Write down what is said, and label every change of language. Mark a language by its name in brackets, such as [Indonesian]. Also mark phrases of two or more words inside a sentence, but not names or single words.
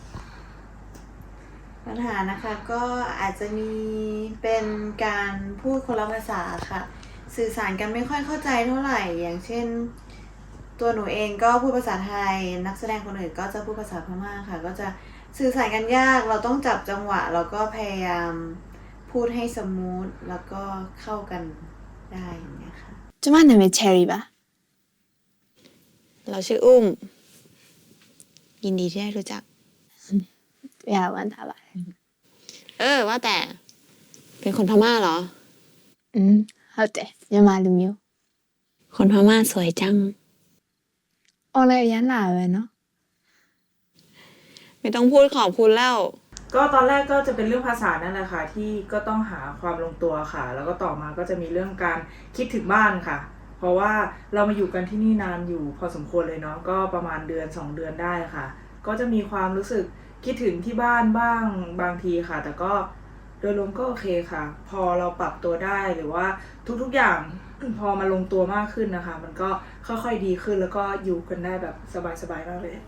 [Thai] ปัญหานะคะก็อาจจะมีเป็นการพูดคนละภาษาค่ะสื่อสารกันไม่ค่อยเข้าใจเท่าไหร่อย่างเช่นตัวหนูเองก็พูดภาษาไทยนักแสดงคนอื่นก็จะพูดภาษาพม่าค่ะก็จะสื่อสารกันยากเราต้องจับจังหวะแล้วก็พยายามพูดให้สมูทแล้วก็เข้ากันได้อย่างเงี้ยค่ะ [Burmese] ကျမနာမည် Cherry ပါ [Thai] เราชื่ออุ้มยินดีที่ได้รู้จัก อย่าวันอะไร ว่าแต่เป็นคนพม่าเหรอ [Burmese] ဟုတ်တယ်မြန်မာလူမျိုး [Thai] คนพม่าสวยจัง អនไลน์အရန်လာပဲเนาะ ไม่ต้องพูดขอบคุณแล้ว ก็ตอนแรกก็จะเป็นเรื่องภาษานั่นแหละค่ะที่ก็ต้องหาความลงตัวค่ะแล้วก็ต่อมาก็จะมีเรื่องการคิดถึงบ้านค่ะเพราะว่าเรามาอยู่กันที่นี่นานอยู่พอสมควรเลยเนาะก็ประมาณเดือน2 เดือนได้ค่ะก็จะมีความรู้สึกคิดถึงที่บ้านบ้างบางทีค่ะแต่ก็โดยรวมก็โอเคค่ะพอเราปรับตัวได้หรือว่าทุกๆอย่างพอมาลงตัวมากขึ้นนะคะมันก็ค่อยๆดีขึ้นแล้วก็อยู่กันได้แบบสบายๆมากเลย